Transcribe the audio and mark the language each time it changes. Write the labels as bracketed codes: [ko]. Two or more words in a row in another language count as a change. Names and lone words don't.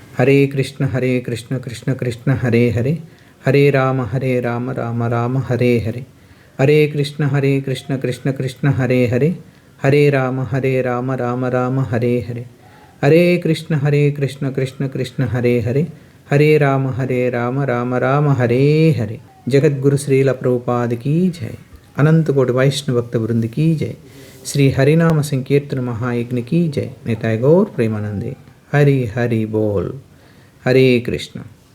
[sa] హరే కృష్ణ కృష్ణ కృష్ణ హరే హరే, హరే రామ రామ రామ హరే హరే, హరే కృష్ణ కృష్ణ కృష్ణ హరే హరే, హరే రామ రామ రామ హరే హరే, హరే కృష్ణ కృష్ణ కృష్ణ హరే హరే, హరే రామ రామ రామ హరే హరే. [hi] जगद्गुरु श्रील प्रभुपाद की जय. अनंतकोटि वैष्णव भक्त बृंद की जय. श्री हरिनाम संकीर्तन महायज्ञ की जय. निताय गौर प्रेमानंदे. हरि हरि बोल. हरे कृष्ण.